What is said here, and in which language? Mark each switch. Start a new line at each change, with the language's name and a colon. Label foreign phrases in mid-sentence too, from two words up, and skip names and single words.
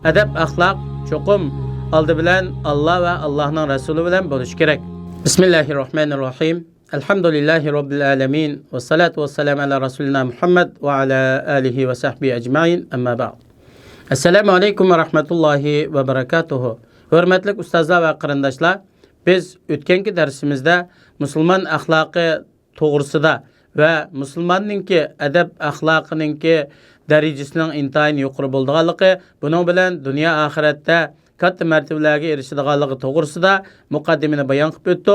Uzbek: adab axloq cho'qim oldi bilan Allah va Allohning rasuli bilan bo'lishi kerak.
Arabic: بسم الله الرحمن الرحيم. الحمد لله رب العالمين والصلاة والسلام على رسولنا محمد وعلى آله وصحبه أجمعين. أما بعد. السلام عليكم ورحمة الله وبركاته.
Uzbek: Hurmatli ustozlar va qarindoshlar, biz o'tgangi darsimizda musulmon axloqi to'g'risida va musulmonninki adab axloqininki darajasining intayin yuqori bo'lganligi, buning bilan dunyo oxiratda katta martabalarga erishadiganligi to'g'risida muqaddimani bayon qilib o'tdik.